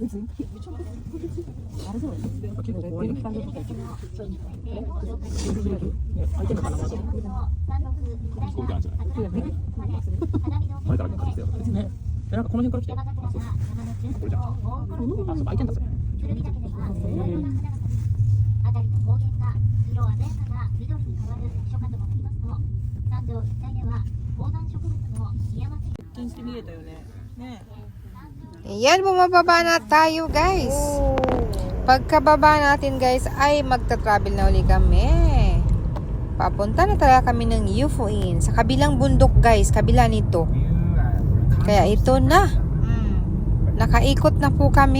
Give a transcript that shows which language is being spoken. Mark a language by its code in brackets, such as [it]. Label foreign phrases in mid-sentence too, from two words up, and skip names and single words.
[ja] 飛行機あるんじゃない前から借りてきたよねなんかこの辺から来たよこれじゃんあ、そうか、開いてんだそれあたりの高原が色鮮やかな緑に変わる初夏ともなりますと、山上一帯では高山植物の檜山石 [tl] Ayan, bumababa na tayo guys. Pagkababa natin guys ay magta-travel na uli kami. Papunta na talaga kami ng Yufuin. Sa kabilang bundok guys, kabila nito. Kaya ito na. Nakaikot na po kami.